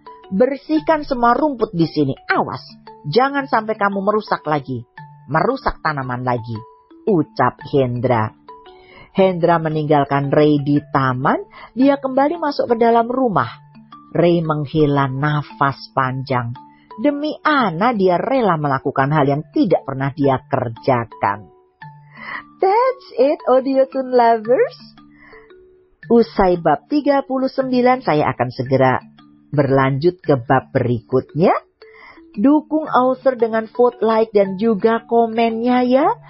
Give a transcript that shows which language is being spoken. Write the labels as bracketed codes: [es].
[id] Bersihkan semua rumput di sini. Awas, jangan sampai kamu merusak tanaman lagi," ucap Hendra. Hendra meninggalkan Ray di taman. Dia kembali masuk ke dalam rumah. Ray menghela nafas panjang. Demi Anna dia rela melakukan hal yang tidak pernah dia kerjakan. [en] That's it, Audiothon lovers. [id] Usai bab 39 saya akan segera berlanjut ke bab berikutnya. Dukung author dengan vote like dan juga komennya ya.